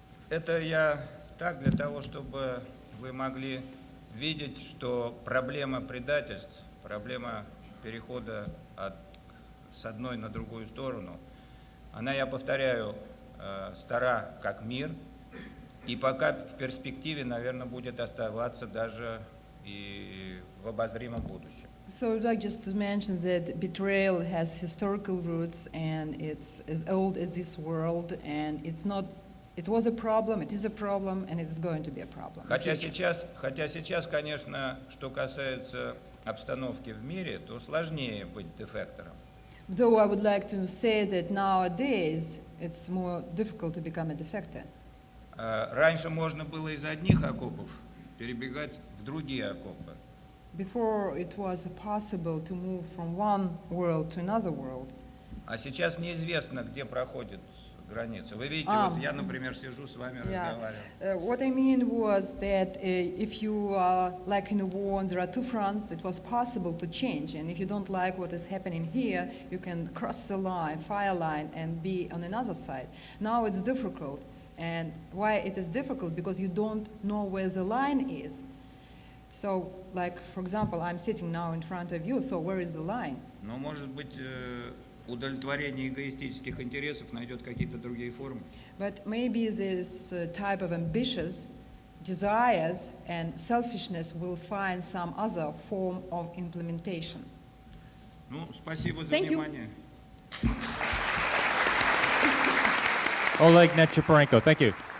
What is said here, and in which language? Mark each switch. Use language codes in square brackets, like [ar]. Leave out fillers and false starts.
[ru] Это я так для того, чтобы вы могли видеть, что проблема предательств, проблема перехода с одной на другую сторону, она, я повторяю, стара как мир, и пока в перспективе, наверное, будет оставаться даже и в обозримом будущем. [en] So I'd like just to mention that betrayal has historical roots and it's as old as this world, and it's not, it was a problem, it is a problem, and it's going to be a problem. [ru] Хотя сейчас, конечно, что касается обстановки в мире, то сложнее быть дефектором. [en] Though I would like to say that nowadays it's more difficult to become a defector. [ru] Раньше можно было из одних окопов перебегать в другие окопы. [en] Before it was possible to move from one world to another world. [ru] А сейчас неизвестно, где проходит граница. Вы видите, вот я, например, сижу с вами, разговариваю. [en] What I mean was that if you are like in a war and there are two fronts, it was possible to change. And if you don't like what is happening here, you can cross the line, fire line, and be on another side. Now it's difficult. And why it is difficult? Because you don't know where the line is. So, like, for example, I'm sitting now in front of you, so where is the line? [ru] Но, может быть, удовлетворение эгоистических интересов найдет какие-то другие формы. [en] But maybe this type of ambitious desires and selfishness will find some other form of implementation. [ru] Ну, спасибо за [en] Thank you. [ru] внимание. [en] Oleg Necheparenko, thank you.